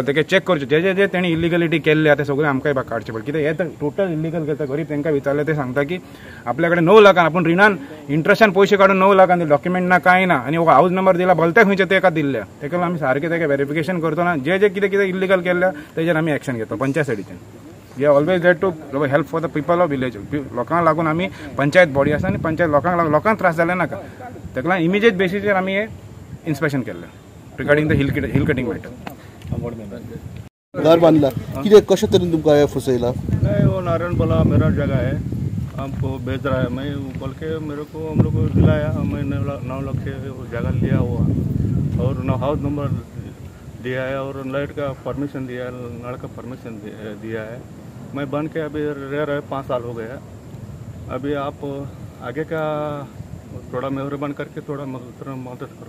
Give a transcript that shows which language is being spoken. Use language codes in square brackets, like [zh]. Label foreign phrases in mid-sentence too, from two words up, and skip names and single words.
[kok] तेगे चॅक करचे जे तेणी इल्लिगलिटी केल्ले ते सगळे आमकांय काडचे पडटा. कित्याक हे तर [en] total illegal [kok] करता. गरीब तांकां विचारले ते सांगता की आपल्या कडेन 9 लाखान आपूण रिणान इंट्रस्टान पयशे काडून 9 लाखान दिले, डॉक्युमेंट ना कांय ना आनी हो [en] house number [kok] दिला भलत्या खंयचे तेका दिल्ले. तेका लागून आमी सारकें तेगे व्हेरिफिकेशन करतना जे कितें इल्लिगल केल्ले तेजेर आमी एक्शन घेता पंचायत सायडीच्यान. [en] We are always there to help for the people of village. [kok] लोकांक लागून आमी पंचायत बॉडी आसा आनी पंचायत लोकांक त्रास जाले नाका. तेका लागून इमिजिएट बेसिसीर आमी हे इन्स्पेक्शन केल्लें [en] regarding the hill cutting matter. [kok] घर बांधला कितें कशें तरेन तुमकां हे फसयला? [hi] नहीं, वो नारायण बोला मेरा जगह है, हमको बेच रहा है. मैं बोल के मेरे को हम लोग को दिलाया. मैं 9 लाख से जगह लिया हुआ और [en] house number [hi] दिया है और लाइट का परमिशन दिया है, नल का परमिशन दिया है. मैं बन के अभी रह रहे 5 साल हो गया. अभी आप आगे का थोड़ा मेहरबान करके थोड़ा मदद करो.